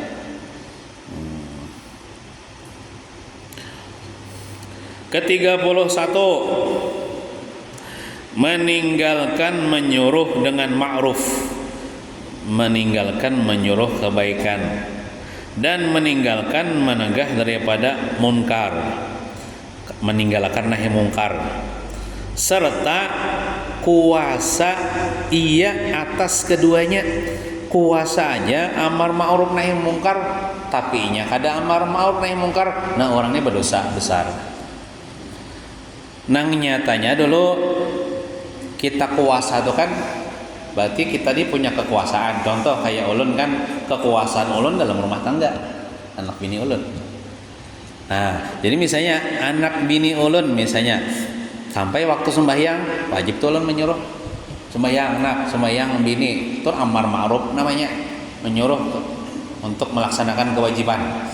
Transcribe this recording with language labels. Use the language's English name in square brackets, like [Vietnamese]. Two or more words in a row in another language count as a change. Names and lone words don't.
[Malay] Ke-31, meninggalkan menyuruh dengan ma'ruf, meninggalkan menyuruh kebaikan, dan meninggalkan menegah daripada munkar, meninggalkan [Arabic] nahi munkar, [Malay] serta kuasa ia atas keduanya. [Banjar] Kuasa aja [Arabic] amar ma'ruf nahi munkar, [Banjar] tapi nya kada [Arabic] amar ma'ruf nahi munkar, [Indonesian] nah orangnya berdosa besar. [Banjar] Nang nyatanya dulu kita kuasa itu kan berarti kita ini punya kekuasaan. Contoh kayak ulun kan, kekuasaan ulun dalam rumah tangga, anak bini ulun. Nah, jadi misalnya anak bini ulun misalnya sampai waktu sembahyang wajib tuh ulun menyuruh sembahyang anak, sembahyang bini, itu [Arabic] amar ma'ruf [Banjar] namanya, menyuruh untuk melaksanakan kewajiban.